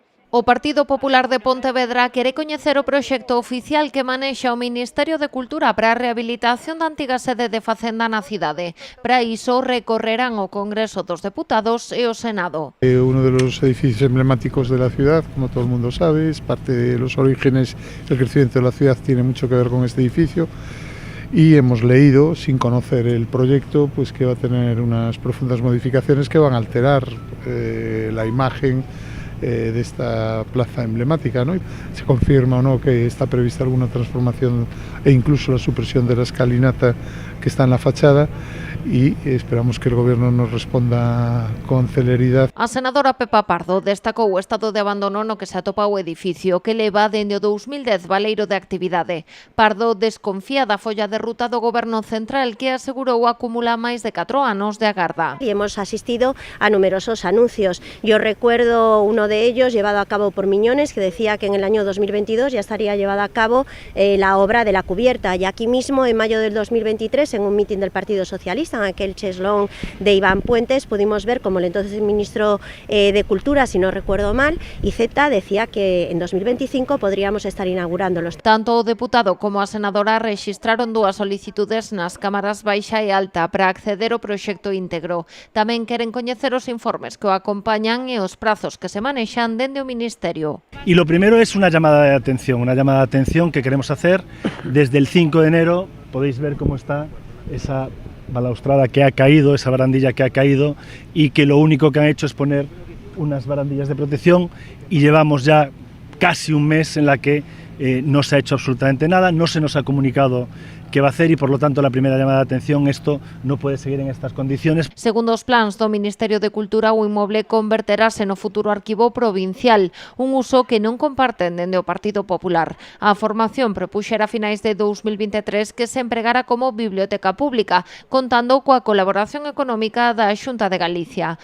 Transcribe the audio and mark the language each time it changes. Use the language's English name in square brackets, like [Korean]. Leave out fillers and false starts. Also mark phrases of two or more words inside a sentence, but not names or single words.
[Galician] O Partido Popular de Pontevedra quere coñecer o proxecto oficial que manexa o Ministerio de Cultura para a rehabilitación da antiga sede de Facenda na cidade. Para iso recorrerán o Congreso dos Deputados e o Senado. [Spanish] Uno de los edificios emblemáticos de la ciudad, como todo el mundo sabe, es parte de los orígenes, el crecimiento de la ciudad tiene mucho que ver con este edificio. Y hemos leído, sin conocer el proyecto, pues que va a tener unas profundas modificaciones que van a alterar la imagen de esta plaza emblemática, ¿no? Se confirma o no que está prevista alguna transformación e incluso la supresión de la escalinata que está en la fachada, y esperamos que el Gobierno nos responda con celeridade. [Galician] A senadora Pepa Pardo destacou o estado de abandono no que se atopa o edificio, que leva dende o 2010 baleiro de actividade. Pardo desconfía da folla de ruta do Goberno Central, que asegurou acumula máis de 4 anos de agarda. [Spanish] Y hemos asistido a numerosos anuncios. Yo recuerdo uno de ellos llevado a cabo por Miñones, que decía que en el año 2022 ya estaría llevada a cabo la obra de la cubierta. Y aquí mismo, en mayo del 2023, en un mitin del Partido Socialista, en aquel cheslón de Iván Puentes, pudimos ver como el entonces ministro de Cultura, si no recuerdo mal, Iceta, decía que en 2025 podríamos estar inaugurándolos. [Galician] Tanto o deputado como a senadora rexistraron dúas solicitudes nas cámaras baixa e alta para acceder ao proxecto íntegro. Tamén queren coñecer os informes que o acompañan e os prazos que se manexan dende o Ministerio. [Spanish] Y lo primero es una llamada de atención que queremos hacer desde el 5 de enero. Podéis ver cómo está esa balaustrada que ha caído, esa barandilla que ha caído, y que lo único que han hecho es poner unas barandillas de protección, y llevamos ya casi un mes en la que no se ha hecho absolutamente nada, no se nos ha comunicado qué va a hacer, y por lo tanto la primera llamada de atención, esto no puede seguir en estas condiciones. [Galician] Segundo os plans do Ministerio de Cultura, o inmoble converterase no futuro arquivo provincial, un uso que non comparten dende o Partido Popular. A formación propuxera a finais de 2023 que se empregara como biblioteca pública, contando coa colaboración económica da Xunta de Galicia.